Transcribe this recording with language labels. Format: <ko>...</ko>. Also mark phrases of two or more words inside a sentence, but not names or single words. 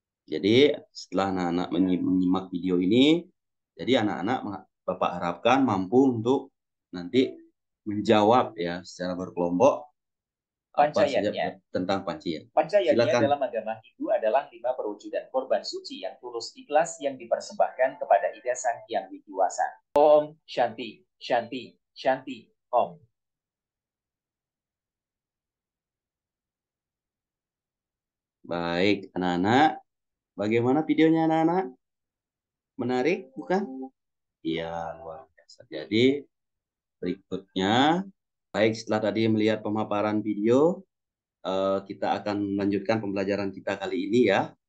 <id>Jadi setelah anak-anak menyimak video ini, jadi anak-anak Bapak harapkan mampu untuk nanti menjawab ya secara berkelompok apa saja Pancayatnya. tentang panciat. Pancayatnya Silakan. dalam agama Hindu adalah 5 perwujudan korban suci yang tulus ikhlas yang dipersembahkan kepada Ida Sang Hyang Widiwasa.</id> <sa>Om Shanti, Shanti, Shanti, Om.</sa> <id>Baik, anak-anak. Bagaimana videonya anak-anak? Menarik, bukan? Iya, luar biasa. Jadi, berikutnya, baik setelah tadi melihat pemaparan video, kita akan melanjutkan pembelajaran kita kali ini ya.</id>